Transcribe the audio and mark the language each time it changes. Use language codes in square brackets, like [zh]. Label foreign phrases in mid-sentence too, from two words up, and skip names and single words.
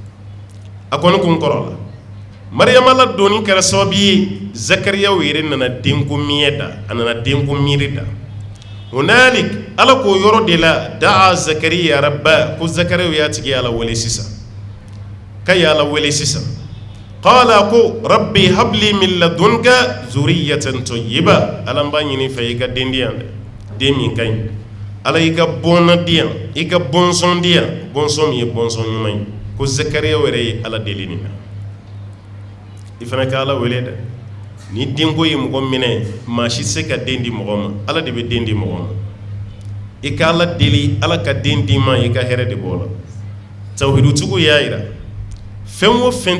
[bm] la mariyama la doni kɛra sababu ye zakariyaw yɛrɛ nana denko miɲɛ da a nana denko miiri da hunalik ala k'o yɔrɔ de la [ar] دعا زكريا ربه [bm] ko zakariyaw y'a tigi ala wele sisan ka ye ala wele sisan qala ko [ar] رب هب لي من لدنك ذرية طيبة [bm] ala n b'a ɲini fɛ i ka den di yan dɛ den min ka ɲi ala y'i ka bɔnna di yan i ka bɔnsɔn di yan bɔnsɔn min ye bɔnsɔn ɲuman ye ko zakariyaw yɛrɛ ye ala deli nin na i fana ka ala wele dɛ ni denko ye mɔgɔ minɛ maa si se ka den di mɔgɔ ma ala de bɛ den di mɔgɔ ma i ka ala deli ala ka den di ma i ka hɛrɛ de b'o la tawhidutigiw y'a yira fɛn o fɛn